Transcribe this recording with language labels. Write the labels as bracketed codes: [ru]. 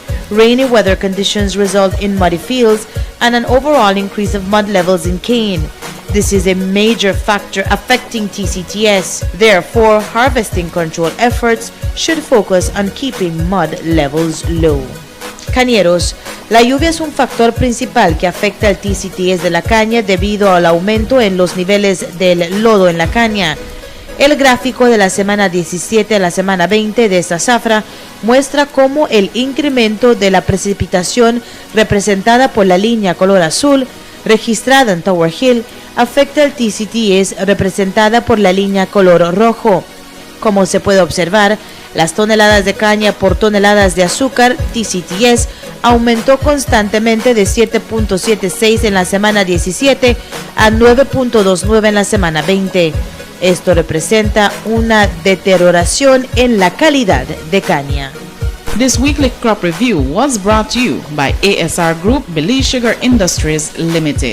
[en] Rainy weather conditions result in muddy fields and an overall increase of mud levels in cane. This is a major factor affecting TCTS. Therefore, harvesting control efforts should focus on keeping mud levels low. [es] Cañeros, la lluvia es un factor principal que afecta el TCTS de la caña debido al aumento en los niveles del lodo en la caña. El gráfico de la semana 17 a la semana 20 de esta zafra muestra cómo el incremento de la precipitación representada por la línea color azul registrada en Tower Hill afecta el TCTS representada por la línea color rojo. Como se puede observar, las toneladas de caña por toneladas de azúcar, TCTS, aumentó constantemente de 7.76 en la semana 17 a 9.29 en la semana 20. Esto representa una deterioración en la calidad de caña. [en] This weekly crop review was brought to you by ASR Group, Bsiasr Industries Limited.